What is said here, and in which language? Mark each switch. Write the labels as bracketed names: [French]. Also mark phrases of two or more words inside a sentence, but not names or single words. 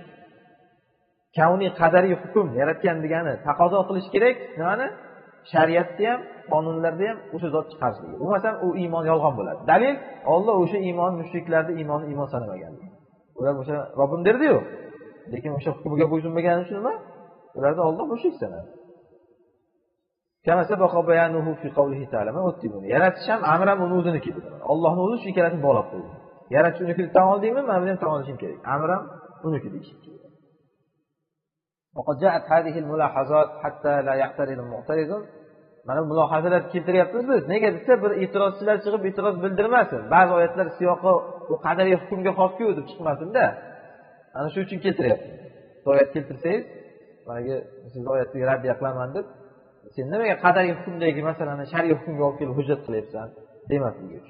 [Uzbek] Kavni qadariy hukm yaratgan degani taqozo qilish kerak, nimani? Shariatda ham, qonunlarda ham o'sha zot chiqarishligi. Bo'lmasa u iymon yolg'on bo'ladi. Dalil, Alloh o'sha iymon mushriklarni iymon sanamaganligi. Ular o'sha Robbim derdi-yu, lekin o'sha hukmiga bo'ysunmagani uchun nima? Ularda Alloh mushrik sanadi. [Arabic] كما سبق بيانه في قوله تعالى ما اتبعوني. [Uzbek] Yaratish ham amran uni o'ziniki dedi. Allohning o'zi shu ikkalasini bog'lab qo'ydi. Yaratish uniki tan oldingmi? Men bilan tan olishim kerak. Amran uniki deyish kerak. [Arabic] وقد جاءت هذه الملاحظات حتى لا يعترض المعترض. [Uzbek] Mana mulohazalar keltiryapmiz biz. Nega desa, bir e'tirozchilar chiqib e'tiroz bildirmasin. Ba'zi oyatlar siyoqi bu qadariy hukmga xos-ku deb chiqmasin-da. Ana shu uchun keltiryapmiz. Oyat keltirsangiz, mana siz oyatga raddiya qilaman deb, sen nimaga qadariy hukmdagi masalani shariy hukmga olib kelib hujjat qilyapsan demasligi uchun.